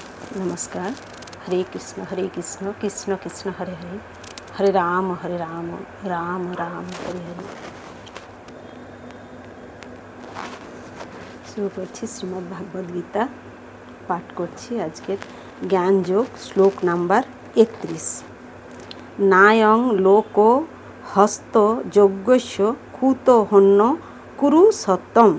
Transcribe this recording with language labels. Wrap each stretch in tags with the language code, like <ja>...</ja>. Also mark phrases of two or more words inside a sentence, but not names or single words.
<hi>नमस्कार।</hi> <sa>हरे कृष्ण कृष्ण कृष्ण हरे हरे, हरे राम राम राम हरे हरे।</sa> <bn>शुरू करছি শ্রীমদ্ ভাগবত গীতা পাঠ করছি। আজকের জ্ঞান যোগ শ্লোক নাম্বার 31।</bn> <sa>নায়ং লোক হস্ত যজ্ঞস্য কুত হন্য কুরু সত্যম।</sa>